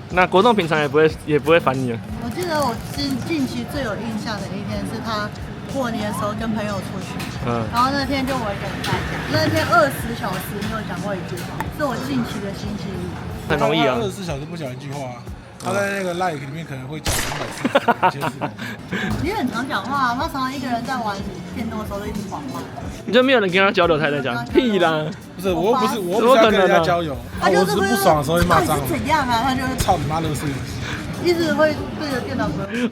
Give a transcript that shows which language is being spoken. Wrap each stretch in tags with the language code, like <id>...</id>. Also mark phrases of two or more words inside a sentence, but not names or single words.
<zh>那國棟平常也不會煩你了。我記得我近期最有印象的一天是他過年的時候跟朋友出去，然後那天就我一個人在家，那天20小時沒有講過一句話，是我近期的星期一。很容易啊，24小時不講一句話。他在那個 like 裡面可能會講240件事。你很常講話，他常常一個人在玩電動的時候都一直狂罵。你就沒有人跟他交流，他在講屁啦！不是，我不是要跟人家交友，我只是不爽的時候會罵髒話。怎樣啊？他就是操你媽樂事，一直會對着電腦說。</zh>